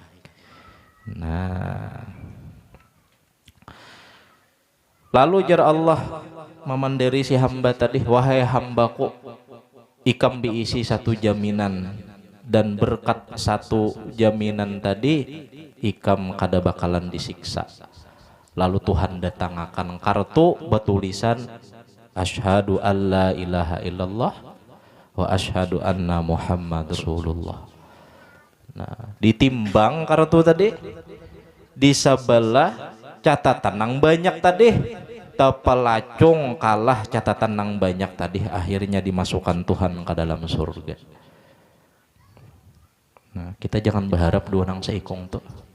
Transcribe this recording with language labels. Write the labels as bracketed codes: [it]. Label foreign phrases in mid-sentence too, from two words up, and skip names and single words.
[bjn] Nah, lalu jar Allah memandiri si hamba tadi, wahai hambaku, ikam diisi satu jaminan, dan berkat satu jaminan tadi ikam kada bakalan disiksa. Lalu Tuhan datangkan kartu bertulisan [ar] أشهد أن لا إله إلا الله وأشهد أن محمدا رسول الله. [bjn] Nah, ditimbang kartu tadi, di sebelah catatan nang banyak tadi, tepelacung kalah catatan nang banyak tadi, akhirnya dimasukkan Tuhan ke dalam surga. Nah, kita jangan berharap dua nang seikong tuh.